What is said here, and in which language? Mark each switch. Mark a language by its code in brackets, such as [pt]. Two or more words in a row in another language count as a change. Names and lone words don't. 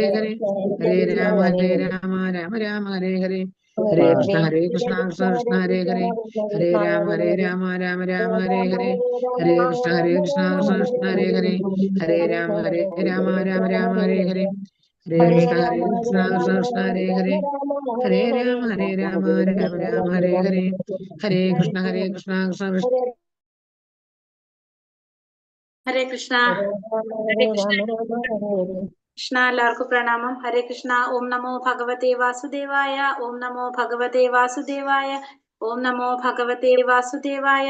[sa] ഹരേ ഹരേ രാമ രാമ ഹരേ ഹരേ ഹരേ കൃഷ്ണ കൃഷ്ണ കൃഷ്ണ ഹരേ ഹരേ ഹരേ രാമ രാമ ഹരേ ഹരേ ഹരേ കൃഷ്ണ കൃഷ്ണ കൃഷ്ണ ഹരേ ഹരേ ഹരേ രാമ രാമ ഹരേ ഹരേ ഹരേ കൃഷ്ണ കൃഷ്ണ കൃഷ്ണ ഹരേ ഹരേ ഹരേ രാമ രാമ ഹരേ ഹരേ ഹരേ കൃഷ്ണ കൃഷ്ണ കൃഷ്ണ ഹരേ കൃഷ്ണ കൃഷ്ണ [ml] എല്ലാവർക്കും പ്രണാമം. [sa] ഹരേ കൃഷ്ണ. ഓം നമോ ഭഗവതേ വാസുദേവായ. ഓം നമോ ഭഗവതേ വാസുദേവായ. ഓം നമോ ഭഗവതേ വാസുദേവായ.